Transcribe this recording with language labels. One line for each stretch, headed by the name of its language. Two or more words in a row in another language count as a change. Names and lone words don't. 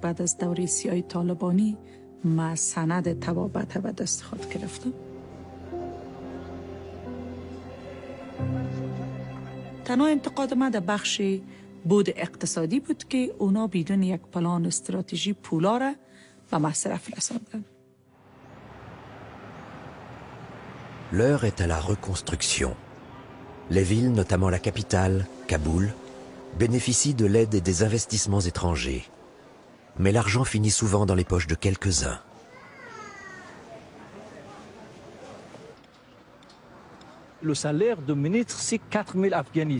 Persian: بعد از دوره سیاه طالبانی ما سند طبابت و دست خود گرفتم. تنها انتقاد ما در بخش بود اقتصادی بود که اونا بدون یک پلان استراتژی پولا را به مصرف رساندن.
French: L'heure est à la reconstruction. Les villes, notamment la capitale, Kaboul, bénéficient de l'aide et des investissements étrangers. Mais l'argent finit souvent dans les poches de quelques-uns. Le salaire de ministre, c'est 4 000 Afghanis.